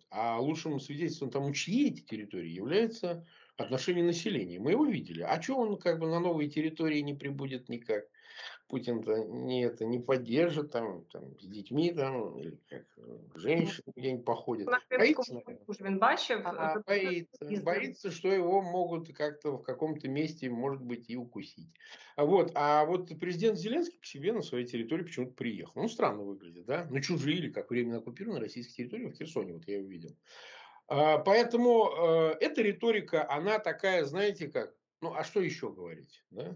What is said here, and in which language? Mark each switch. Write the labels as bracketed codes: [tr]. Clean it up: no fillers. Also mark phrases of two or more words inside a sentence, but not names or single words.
[ru] А лучшим свидетельством тому, чьи эти территории, является отношение населения. Мы его видели. А что он как бы на новые территории не прибудет никак? Путин-то не поддержит там с детьми там, или как женщины где-нибудь походят. [uk] На Кримському [ru] Боится, наверное. [uk] мосту ж він бачив, [ru] Боится. [uk] їздив. [ru] Боится, что его могут как-то в каком-то месте, может быть, и укусить. А вот президент Зеленский к себе на своей территории почему-то приехал. Ну, странно выглядит, да? На чужие или как временно оккупированные российские территории в Херсоне. Вот я его видел. Поэтому эта риторика, она такая, знаете как, ну а что еще говорить, да?